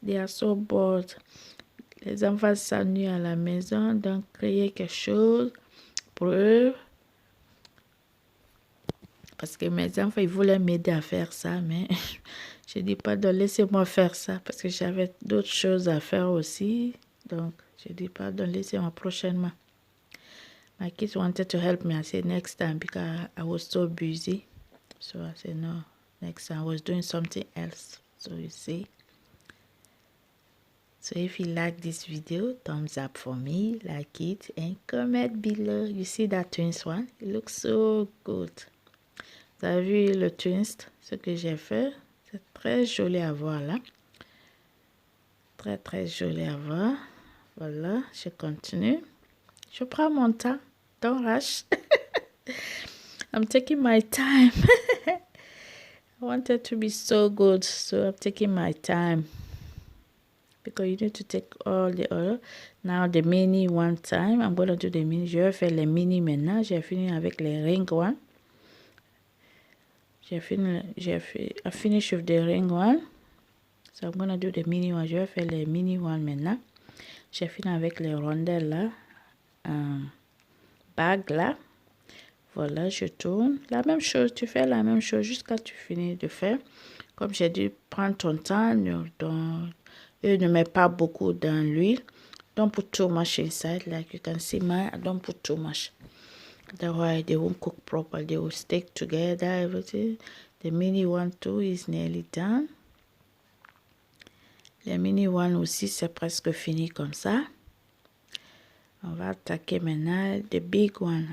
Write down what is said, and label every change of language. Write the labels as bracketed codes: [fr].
[en] They are so bored. [fr] Les enfants s'ennuient à la maison, donc créer quelque chose pour eux. Parce que mes enfants, ils voulaient m'aider à faire ça, mais je dis pas de laissez-moi faire ça parce que j'avais d'autres choses à faire aussi. Donc, je dis pas de laissez-moi prochainement. [en] My kids wanted to help me. I said next time because I was so busy. So I said no, next time I was doing something else. So you see. So if you like this video, thumbs up for me, like it, and comment below. You see that twins one? It looks so good. [fr] Vous avez vu le twist, ce que j'ai fait? C'est très joli à voir là. Très joli à voir. Voilà, je continue. Je prends mon temps. [en] Don't rush. I'm taking my time. I want it to be so good, so I'm taking my time. Because you need to take all the oil. Now the mini one time. I'm going to do the mini. [fr] Je vais faire les mini maintenant. J'ai fini avec les ring one. [en] I finish with the ring one. So I'm going to do the mini one. [fr] Je vais faire les mini one maintenant. J'ai fini avec les rondelles là. Bague là. Voilà, je tourne. La même chose, tu fais la même chose jusqu'à tu finis de faire. Comme j'ai dû prendre ton temps, ne mets pas beaucoup dans l'huile. [en] Don't put too much inside. Like you can see mine, I don't put too much. Otherwise, they won't cook properly. They will stick together, everything. The mini one too is nearly done. [fr] Le mini one aussi, c'est presque fini comme ça. On va attaquer maintenant [en] the big one.